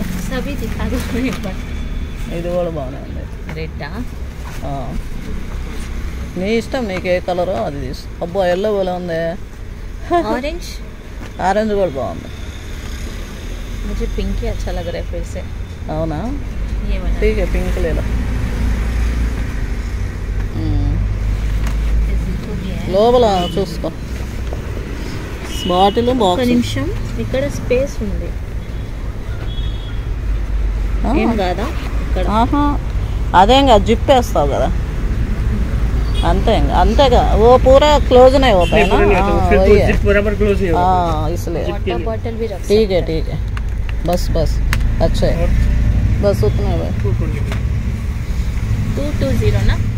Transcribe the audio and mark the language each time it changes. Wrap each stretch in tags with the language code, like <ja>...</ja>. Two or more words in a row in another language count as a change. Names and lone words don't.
<hi>सभी दिखा दो एक बार</hi> <te>ఇది కూడా బాగానే ఉంది</te> <hi>रेटा ఆ.</hi> <te>నీ ఇష్టం నీకు ఏ కలరో అది తీసు అబ్బా ఎల్లో కూడా ఉంది</te> <hi>ऑरेंज</hi> <te>ఆరెంజ్ కూడా బాగుంది</te> <hi>मुझे पिंक ही अच्छा लग रहा है फिर से</hi> <te>అవునా</te> <hi>ये वाला ठीक है पिंक ले लो इसको भी है</hi> <te>లోపల చూసుకో బాటిల్ ఒక బాక్స్ నిమిషం ఇక్కడ స్పేస్ ఉంది ఏం కాదా ఇక్కడ ఆహా అదేం కాదు జిప్ వేస్తావు కదా అంతే ఇంకా అంతేగా ఓ</te> <hi>पूरा क्लोज नहीं होता है नहीं, ना तो फिर हाँ, तो वही है जिप बराबर क्लोज नहीं होगा हाँ इसलिए</hi> <en>water bottle</en> <hi>भी रख ठीक है बस बस अच्छा है और बस उतना है भाई 220 ना</hi>